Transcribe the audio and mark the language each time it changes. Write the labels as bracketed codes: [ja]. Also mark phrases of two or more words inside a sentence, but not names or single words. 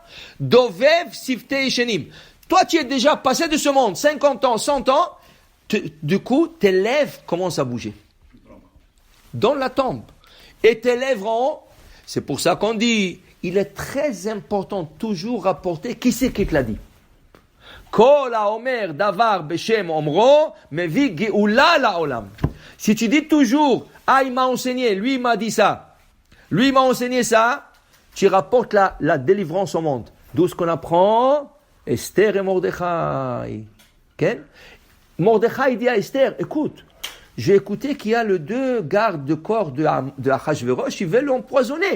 [he] Dovev sifte yeshenim. [fr] Toi, tu es déjà passé de ce monde, 50 ans, 100 ans, du coup, tes lèvres commencent à bouger. Dans la tombe. Et tes lèvres en haut, c'est pour ça qu'on dit, il est très important toujours rapporter qui c'est qui te l'a dit. [he] Kol haomer davar beshem omro mevi geoula laolam. [fr] Si tu dis toujours, ah, il m'a enseigné, lui il m'a dit ça, lui il m'a enseigné ça, tu rapportes la délivrance au monde. D'où ce qu'on apprend, Esther et Mordechai. Okay? Mordechai dit à Esther, écoute, j'ai écouté qu'il y a les 2 gardes de corps de Achashverosh, ils veulent l'empoisonner.